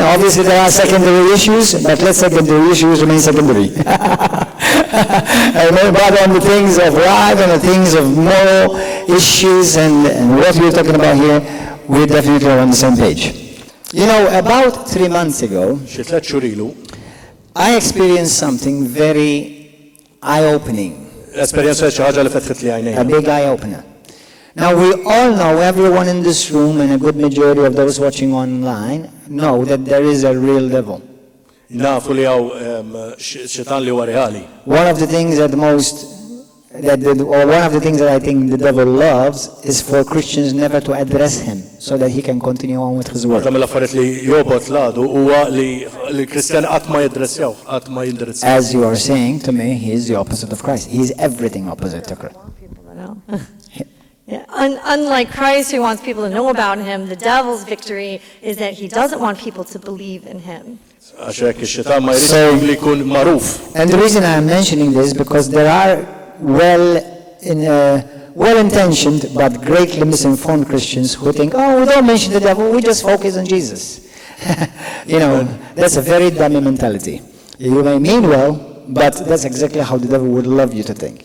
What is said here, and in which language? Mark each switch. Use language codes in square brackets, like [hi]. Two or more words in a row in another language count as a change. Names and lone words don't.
[en] Obviously there are secondary issues, but let secondary issues remain secondary. Amen. But on the things of life and the things of moral issues and what we're talking about here, we're definitely on the same page. You know, about 3 months ago, [mt] Xi tliet xhur ilu [en] I experienced something very eye-opening, [mt] esperjenza xi ħaġa li fetħet li a għajnejn. [en] big eye-opener. Now, we all know, everyone in this room and a good majority of those watching online know that there is a real devil. [mt] Nafu li hawn xitan li huwa reali. [en] One of the things that one of the things that I think the devil loves is for Christians never to address him so that he can continue on with his work. [mt] Waħda mill-affarijiet li jobot ladu huwa li l-Kristjani qatt ma jiddressjaw, qatt ma jindirizzaw. [en] As you are saying to me, he is the opposite of Christ. He is everything opposite to Christ. Yeah. Unlike Christ, who wants people to know about him, the devil's victory is that he doesn't want people to believe in him. [mt] Għax hekk ix-xitan ma jridx li jkun magħruf. [en] And the reason I am mentioning this is because there are well-intentioned but greatly misinformed Christians who think, oh, we don't mention the devil, we just focus on Jesus. You know, that's a very dummy mentality. You may mean well, but that's exactly how the devil would love you to think.